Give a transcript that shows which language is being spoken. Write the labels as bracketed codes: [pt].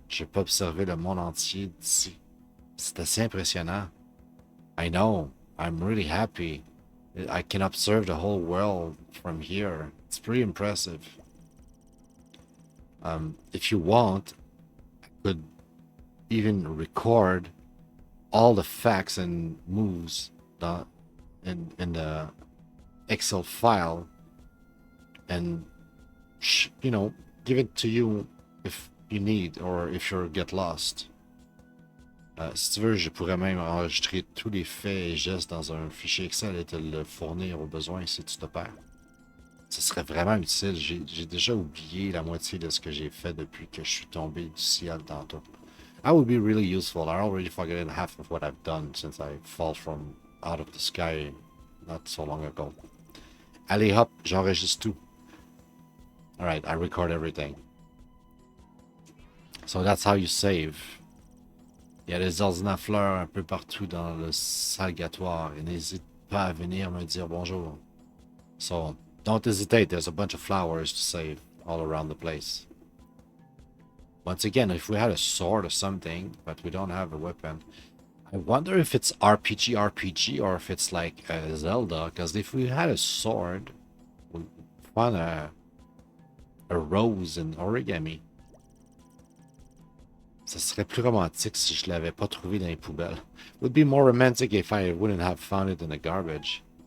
[fr] Je peux observer le monde entier d'ici. C'est assez impressionnant. [en] I know. I'm really happy. I can observe the whole world from here. It's pretty impressive. If you want, I could even record all the facts and moves in the Excel file and, you know, give it to you if you need or if you get lost. [fr] Si tu veux, je pourrais même enregistrer tous les faits et gestes dans un fichier Excel et te le fournir au besoin si tu te perds. Ce serait vraiment utile. J'ai déjà oublié la moitié de ce que j'ai fait depuis que je suis tombé du ciel tantôt. [en] That would be really useful. I already forgotten half of what I've done since I fall from out of the sky not so long ago. [fr] Allez hop, j'enregistre tout. [en] Alright, I record everything. So that's how you save. [fr] Il y a des ordinateurs un peu partout dans le salgatoire et n'hésite pas à venir me dire bonjour. [en] So don't hesitate, there's a bunch of flowers to save all around the place. Once again, if we had a sword or something, but we don't have a weapon, I wonder if it's RPG or if it's like a Zelda, because if we had a sword, we found a rose in origami. [fr] Ça serait plus romantique si je l'avais pas trouvé dans les poubelles. [en] It would be more romantic if I wouldn't have found it in the garbage.